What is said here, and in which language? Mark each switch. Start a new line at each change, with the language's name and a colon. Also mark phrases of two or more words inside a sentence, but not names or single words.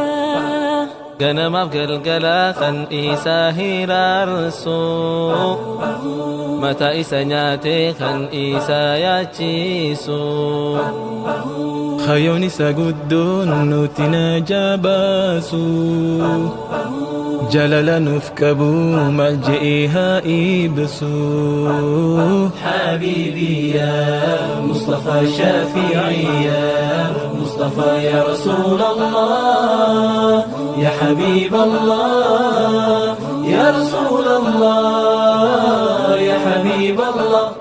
Oromo: ganamaaf galgala kan isa hiraarsu, mataa isa nyaate kan isa yaachisu, khayyoon isa guddoon nuti na jabaasu, jalala nuuf qabu maal je'ee haa ibsu.
Arabic: حبيبي يا مصطفى، شافعي يا مصطفى، يا رسول الله، يا حبيب الله، يا رسول الله، يا حبيب الله،